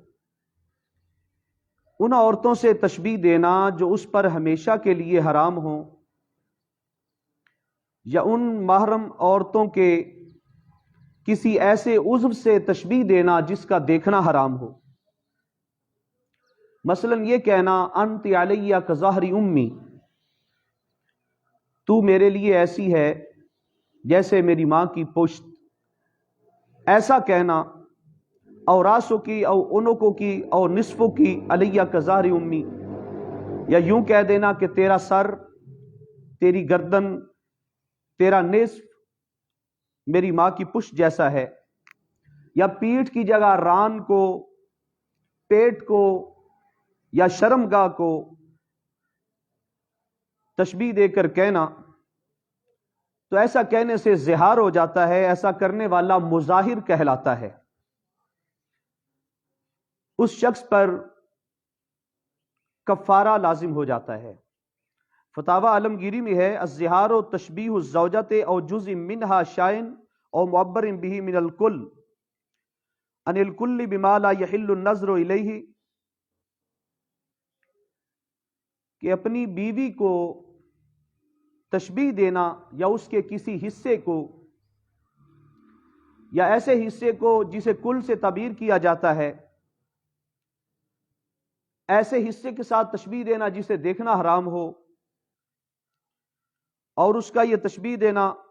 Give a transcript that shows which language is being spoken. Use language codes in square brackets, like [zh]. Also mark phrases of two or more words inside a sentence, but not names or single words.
[ur] ان عورتوں سے تشبیہ دینا جو اس پر ہمیشہ کے لیے حرام ہوں، یا ان محرم عورتوں کے کسی ایسے عضو سے تشبیہ دینا جس کا دیکھنا حرام ہو، مثلا یہ کہنا [ar] انت علیہ کظہر امی، [ur] تو میرے لیے ایسی ہے جیسے میری ماں کی پشت، ایسا کہنا، [ar] او راسوں کی، او انکوں کی، او نصفوں کی علیہ کظہر امی، [ur] یا یوں کہہ دینا کہ تیرا سر، تیری گردن، تیرا نصف میری ماں کی پشت جیسا ہے، یا پیٹھ کی جگہ ران کو، پیٹ کو یا شرمگاہ کو تشبیہ دے کر کہنا، تو ایسا کہنے سے زہار ہو جاتا ہے، ایسا کرنے والا مظاہر کہلاتا ہے۔ اس شخص پر کفارہ لازم ہو جاتا ہے۔ [ar] فتاوی عالمگیری [ur] میں ہے [ar] الزہار و تشبیہ الزوجۃ او جزء منها شائن او معبر به من الکل عن الکل بما لا يحل النظر الیہ، [ur] کہ اپنی بیوی کو تشبیہ دینا یا اس کے کسی حصے کو، یا ایسے حصے کو جسے کل سے تعبیر کیا جاتا ہے، ایسے حصے کے ساتھ تشبیہ دینا جسے دیکھنا حرام ہو، اور اس کا یہ تشبیہ دینا